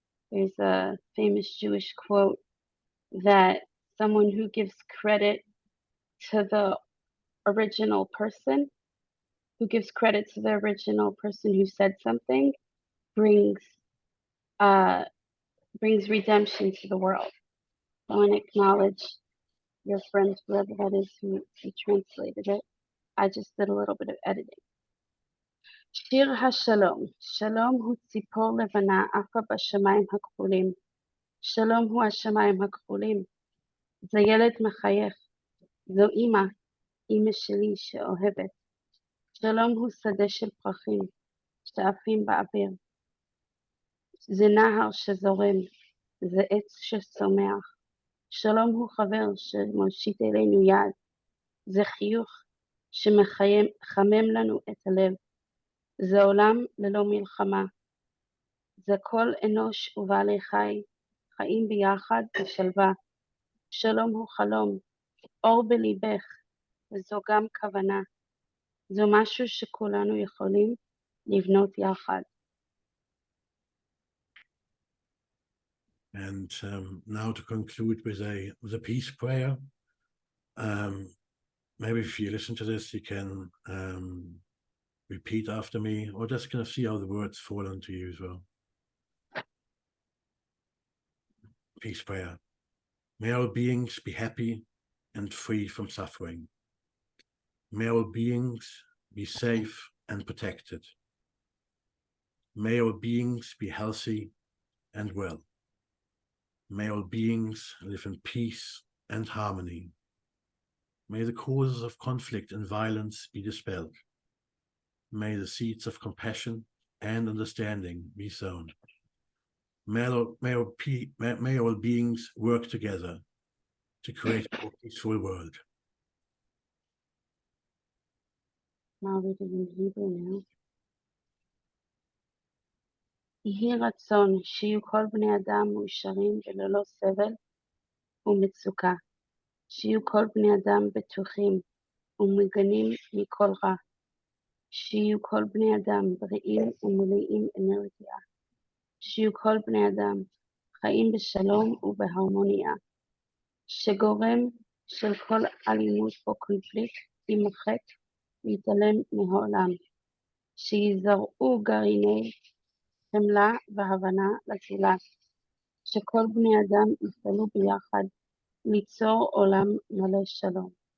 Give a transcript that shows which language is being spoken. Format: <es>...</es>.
<en>There's a famous Jewish quote that someone who gives credit to the original person, who gives credit to the original person who said something, brings redemption to the world. I want to acknowledge your friend, whoever that is who translated it. I just did a little bit of editing.</en> <he>שיר השלום, שלום הוא ציפור לבנה עפה בשמיים הכחולים. שלום הוא השמיים הכחולים. זה ילד מחייך, זו אמא, אמא שלי שאוהבת. שלום הוא שדה של פרחים, שעפים באוויר. זה נהר שזורם, זה עץ שצומח. שלום הוא חבר שמושיט אלינו יד. זה חיוך שמחמם לנו את הלב. זה עולם ללא מלחמה. זה כל אנוש ובעלי חיים ביחד בשלווה. שלום הוא חלום, אור בליבך, וזו גם כוונה. זו משהו שכולנו יכולים לבנות יחד.</he> <en>And now to conclude with a peace prayer. Maybe if you listen to this, you can repeat after me, or just kind of see how the words fall onto you as well. Peace prayer. May all beings be happy and free from suffering. May all beings be safe and protected. May all beings be healthy and well. May all beings live in peace and harmony. May the causes of conflict and violence be dispelled. May the seeds of compassion and understanding be sown. May all beings work together to create a more peaceful world. I'll read it in Hebrew now.</en> <he>יהי רצון שיהיו כל בני אדם מאושרים וללא סבל ומצוקה, שיהיו כל בני אדם בטוחים ומוגנים מכל רע, שיהיו כל בני אדם בריאים ומלאים אנרגיה, שיהיו כל בני אדם חיים בשלום ובהרמוניה, שגורם של כל אלימות או קונפליקט יימחק ויתעלם מהעולם, שיזרעו גרעיני חמלה והבנה לזולת, שכל בני אדם יפעלו ביחד ליצור עולם מלא שלום.</he>